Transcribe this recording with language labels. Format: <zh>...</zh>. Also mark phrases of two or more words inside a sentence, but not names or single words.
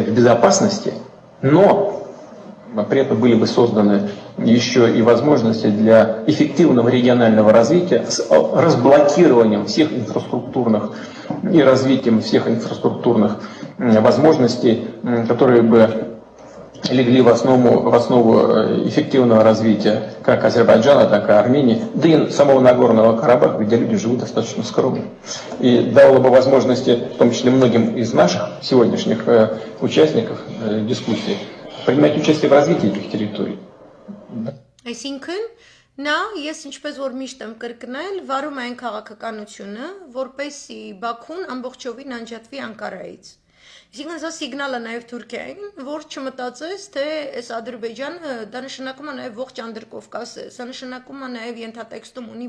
<ru>в безопасности, но при этом были бы созданы еще и возможности для эффективного регионального развития с разблокированием всех инфраструктурных и развитием всех инфраструктурных возможностей, которые бы легли в основу эффективного развития как Азербайджана, так и Армении, да и самого Нагорного Карабаха, где люди живут достаточно скромно. И дало бы возможности, в том числе многим из наших сегодняшних участников дискуссии, принимать участие в развитии этих территорий.</ru> <hy>Այսինքն, նա ես ինչպես որ միշտ եմ կրկնել, վարում այն քաղաքականությունը, որպեսի Բաքուն ամբողջովին անջատվի Անկարայից։ Այսինքն սա սիգնալ է նաև Թուրքիային, որ չմտածես, թե այս Ադրբեջանը դա նշանակում է նաև ողջ Անդրկովկասը, սա նշանակում է նաև ենթատեքստում ունի</hy>